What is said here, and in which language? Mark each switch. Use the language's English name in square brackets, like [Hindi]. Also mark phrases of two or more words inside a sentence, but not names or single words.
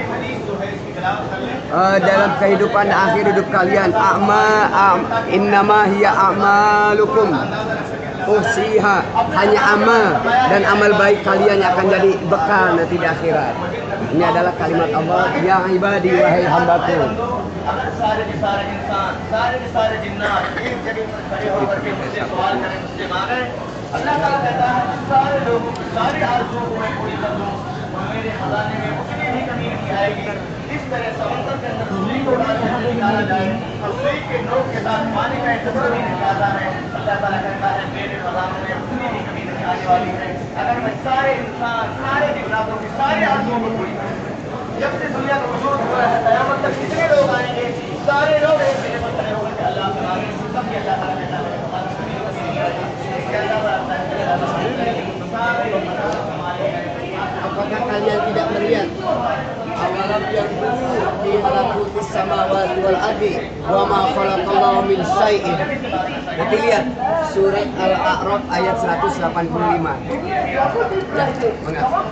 [Indonesian] dalam kehidupan akhir hidup kalian, [Arabic] إنما هي أعمالكم أحصيها, [Indonesian] hanya amal dan amal baik kalian yang akan jadi bekal nanti di akhirat. Ini adalah kalimat Allah, [Arabic] يا عبادي, [Indonesian] wahai hambaku. [Hindi] अल्लाह ताला कहता है सारे लोगों की सारी आरज़ुओं को मैं पूरी कर दूं और मेरे खजाने में उतनी भी कमी नहीं आएगी। इस तरह समंदर के अंदर सुई को डाला जाए और सुई के नोक के साथ पानी का एक टुकड़ा भी निकालता है। अल्लाह ताला कहता है मेरे खजानों में उतनी भी कमी नहीं आने वाली है अगर मैं सारे इंसान सारे जिन्नातों की सारी आरज़ुओं को पूरी करूं। जब से दुनिया का वजूद हुआ है क़यामत तक कितने लोग आएंगे, सारे लोग एक मेरे पर खड़े होकर के अल्लाह ताला सबकी अल्लाह ताला कहता है [Indonesian] apakah kalian tidak melihat [Arabic] أولم ينظروا في ملكوت السماوات والأرض وما خلق الله من شيء. [Indonesian] Nanti lihat surat Al-A'raf ayat 185. Ya, mangga.